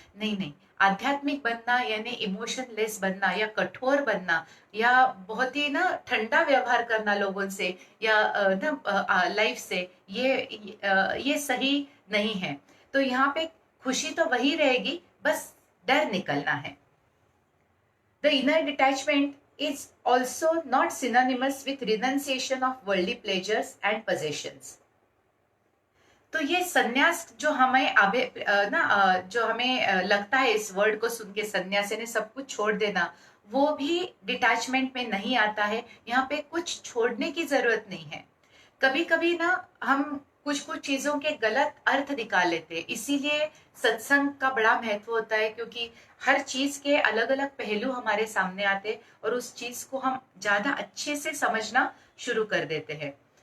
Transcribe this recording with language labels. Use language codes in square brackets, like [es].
[hi] नहीं नहीं, आध्यात्मिक बनना यानी इमोशनलेस बनना या कठोर बनना या बहुत ही ना ठंडा व्यवहार करना लोगों से या ना लाइफ से, ये सही नहीं है। तो यहाँ पे खुशी तो वही रहेगी, बस डर निकलना है। [en] The inner detachment is also not synonymous with renunciation of worldly pleasures and possessions. [hi] तो ये संन्यास जो हमें जो हमें लगता है इस वर्ड को सुन के, संन्यास यानी सब कुछ छोड़ देना, वो भी डिटैचमेंट में नहीं आता है। यहाँ पे कुछ छोड़ने की जरूरत नहीं है। कभी कभी ना हम कुछ कुछ चीजों के गलत अर्थ निकाल लेते हैं, इसीलिए सत्संग का बड़ा महत्व होता है, क्योंकि हर चीज के अलग अलग पहलू हमारे सामने आते और उस चीज को हम ज्यादा अच्छे से समझना शुरू कर देते हैं।